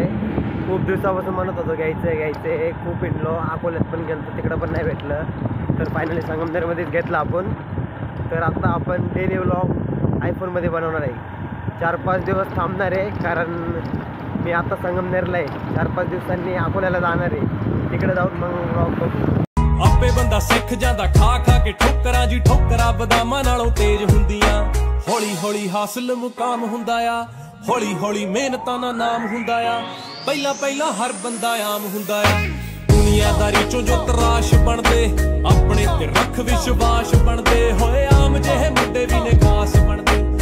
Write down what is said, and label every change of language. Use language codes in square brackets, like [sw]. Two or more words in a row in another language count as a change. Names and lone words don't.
[mr] खूप दिवसापासून म्हणत होतो घ्यायचंय. खूप हिंडलो, अकोल्यात पण गेलो, तिकडं पण नाही भेटलं. तर फायनली संगमनेरमध्येच घेतला आपण. तर आता आपण [en] daily vlog [mr] आयफोनमध्ये बनवणार आहे. 4-5 दिवस थांबणार आहे, कारण मी आता संगमनेरला आहे. 4-5 दिवसांनी अकोल्याला जाणार आहे. तिकडे जाऊन मग व्लॉग बघू. [pa] ਆਪੇ ਬੰਦਾ ਸਿੱਖ ਜਾਂਦਾ ਖਾ ਕੇ ਠੋਕਰਾਂ ਜੀ ਠੋਕਰਾਂ ਬਦਾਮਾਂ ਨਾਲੋਂ ਤੇਜ਼ ਹੁੰਦੀਆਂ ਹੌਲੀ ਹੌਲੀ ਹਾਸਲ ਮੁਕਾਮ ਹੁੰਦਾ ਆ ਹੌਲੀ ਹੌਲੀ ਮਿਹਨਤਾਂ ਦਾ ਨਾਮ ਹੁੰਦਾ ਆ ਪਹਿਲਾਂ ਹਰ ਬੰਦਾ ਆਮ ਹੁੰਦਾ ਆ ਦੁਨੀਆਦਾਰੀ ਚੋਂ ਜੋ ਤਰਾਸ਼ ਬਣਦੇ ਆਪਣੇ ਤੇ ਰੱਖ ਵਿਸ਼ਵਾਸ ਬਣਦੇ ਹੋਏ ਆਮ ਜਿਹੇ ਮੁੰਡੇ ਵੀ ਨੇ ਖਾਸ ਬਣਦੇ